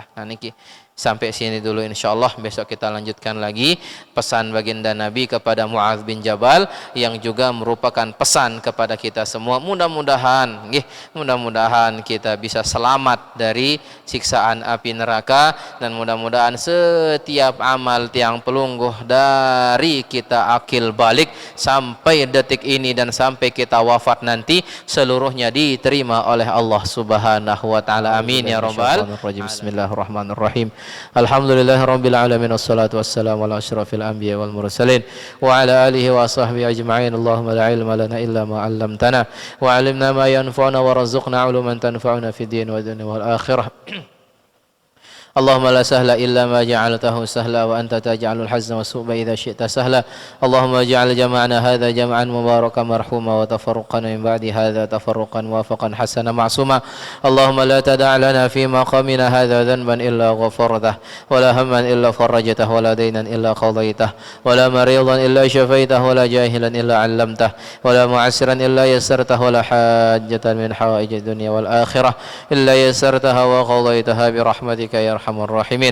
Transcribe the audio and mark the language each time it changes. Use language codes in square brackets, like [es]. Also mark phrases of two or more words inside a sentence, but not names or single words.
[id] Nah niki sampai sini dulu insyaallah. Besok kita lanjutkan lagi pesan baginda Nabi kepada Mu'adz bin Jabal yang juga merupakan pesan kepada kita semua. Mudah-mudahan kita bisa selamat dari siksaan api neraka, dan mudah-mudahan setiap amal [sas] tiang pelungguh [id] dari kita akil balik sampai detik ini dan sampai kita wafat nanti seluruhnya diterima oleh Allah [ar] سبحانه وتعالى. آمين يا رب العالمين. بسم الله الرحمن الرحيم. الحمد لله رب العالمين، والصلاة والسلام على أشرف الأنبياء والمرسلين وعلى آله وصحبه أجمعين. اللهم لا علم لنا إلا ما علمتنا وعلمنا ما ينفعنا وارزقنا علوما تنفعنا في الدين ودنيا والآخرة. اللهم لا سهل إلا ما جعلته سهلا وأنت تجعل الحزن والسوء إذا شئت سهلا. اللهم اجعل جمعنا هذا جمعا مباركا مرحوما وتفرقنا من بعد هذا تفرقا موافقا حسنا معصوما. اللهم لا تدع لنا في مقامنا هذا ذنبا إلا غفرته ولا هما إلا فرجته ولا دينا إلا قضيته ولا مريضا إلا شفيته ولا جاهلا إلا علمته ولا معسرا إلا يسرته ولا حاجة من حوائج الدنيا والآخرة إلا يسرتها وقضيتها برحمتك يا أرحم الراحمين.